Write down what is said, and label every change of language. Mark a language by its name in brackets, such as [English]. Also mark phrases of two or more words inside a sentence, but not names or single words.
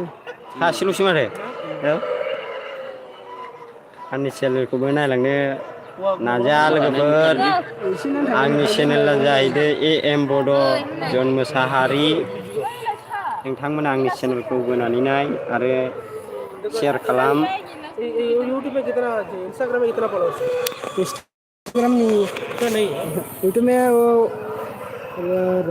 [Bodo] सासेल'सो माथो औ आंनि चेनेलखौबो नायलांनो नाजा लोगोफोर आंनि चेनेला जाहैदों AM बड' जन मोसाहारि नोंथांमोना आंनि चेनेलखौ बोनानै नाय आरो शेयार खालाम [Hindi] यूट्यूब पे कितना इंस्टाग्राम में कितना फॉलोअर्स इंस्टाग्राम नहीं नहीं यूट्यूब में वो